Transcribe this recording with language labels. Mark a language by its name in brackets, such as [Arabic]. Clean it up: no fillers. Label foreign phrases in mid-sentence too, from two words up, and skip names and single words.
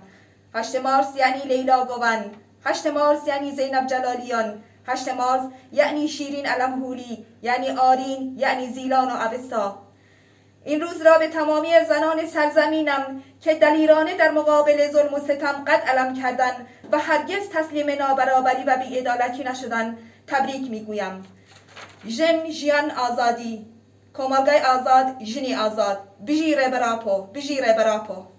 [Persian] 8 مارس یعنی لیلا گوون، 8 مارس یعنی زینب جلالیان، 8 مارس یعنی شیرین علمهولی، یعنی آرین، یعنی زیلان و اوستا. این روز را به تمامی زنان سرزمینم که دلیرانه در مقابل ظلم و ستم قد علم کردند و هرگز تسلیم نابرابری و بی‌عدالتی نشدند تبریک میگویم. [Central Kurdish] ژن، ژیان، ئازادی. کۆمەلگای ئازاد، ژنی ئازاد. بژیرێ بەراپۆ، بژیرێ بەراپۆ.